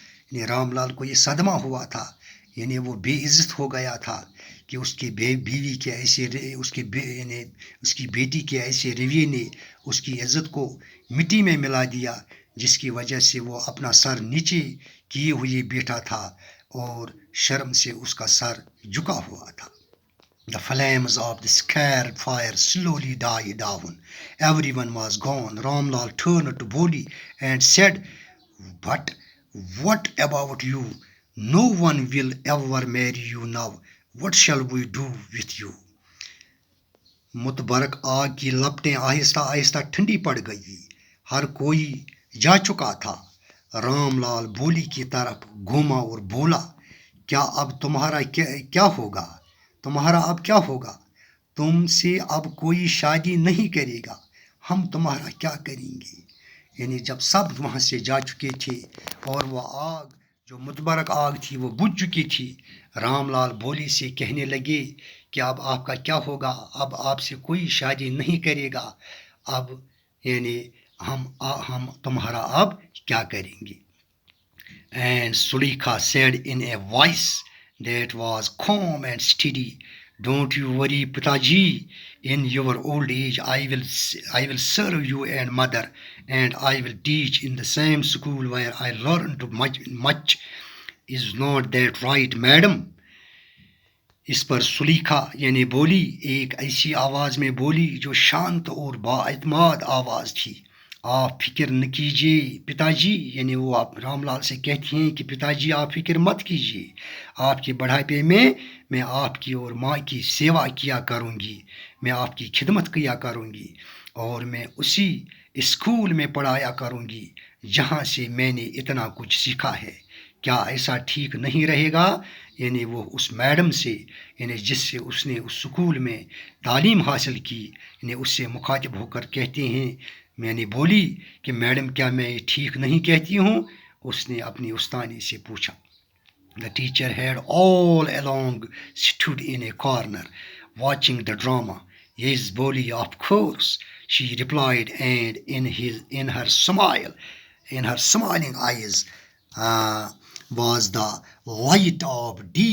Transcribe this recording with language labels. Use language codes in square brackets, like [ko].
[ur] یعنی رام لال کو یہ صدمہ ہوا تھا، یعنی وہ بے عزت ہو گیا تھا کہ اس کی بیوی کے ایسے یعنی اس کی بیٹی کے ایسے رویے نے اس کی عزت کو مٹی میں ملا دیا، جس کی وجہ سے وہ اپنا سر نیچے کیے ہوئے بیٹھا تھا اور شرم سے اس کا سر جھکا ہوا تھا. [en] The flames of the scared fire slowly died down. Everyone was gone. Ramlal turned to Boli and said, "But what about you? No one will ever marry you now. What shall we do with you?" [ur] متبرک آگ کی لپٹیں آہستہ آہستہ ٹھنڈی پڑ گئی. ہر کوئی جا چکا تھا. رام لال بولی کی طرف گھوما اور بولا، کیا اب تمہارا کیا ہوگا؟ تمہارا اب کیا ہوگا؟ تم سے اب کوئی شادی نہیں کرے گا. ہم تمہارا کیا کریں گے؟ یعنی جب سب وہاں سے جا چکے تھے اور وہ آگ جو متبرک آگ تھی وہ بجھ چکی تھی، رام لال بولی سے کہنے لگے کہ اب آپ کا کیا ہوگا؟ اب آپ سے کوئی شادی نہیں کرے گا. اب یعنی ہم تمہارا اب کیا کریں گے؟ [en] And Sulekha said in a voice that was calm and steady, "Don't you worry, Pitaji. In your old age, I will serve you and mother, and I will teach in the same school where I learned much. Is not that right, madam?" [ur] اس پر سلیکھا یعنی بولی ایک ایسی آواز میں بولی جو شانت اور بااعتماد آواز تھی، آپ فکر نہ کیجیے پتا جی. یعنی وہ رام لال سے کہتی ہیں کہ پتا جی آپ فکر مت کیجیے، آپ کے بڑھاپے میں آپ کی اور ماں کی سیوا کیا کروں گی، میں آپ کی خدمت کیا کروں گی، اور میں اسی اسکول میں پڑھایا کروں گی جہاں سے میں نے اتنا کچھ سیکھا ہے. کیا ایسا ٹھیک نہیں رہے گا؟ یعنی وہ اس میڈم سے یعنی جس سے اس نے اس سکول میں تعلیم حاصل کی، یعنی اس سے مخاطب ہو کر کہتے ہیں، میں نے بولی کہ میڈم کیا میں ٹھیک نہیں کہتی ہوں؟ اس نے اپنی استانی سے پوچھا. [en] The teacher had all along stood in a corner watching the drama. "Yes, Boli, of course," she replied, and in her smiling eyes was the light of